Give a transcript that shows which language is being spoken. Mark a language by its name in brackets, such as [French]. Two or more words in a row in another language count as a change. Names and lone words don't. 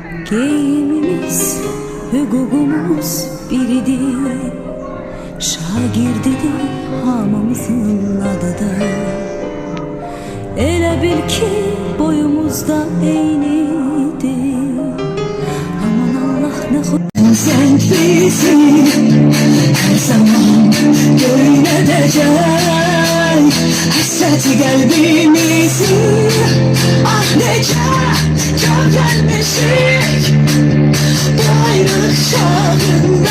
[Azerbaijani] Geyimimiz, hüququmuz biridir. Şagirdidir hamımızın adıdır. Elə bil ki boyumuzda eynidir. [Turkish] Aman Allah ne hoş. Sen bizim her zaman görünecek hasreti kalbimizin. Ah nece çok gelmişik bu ayrılık çağında.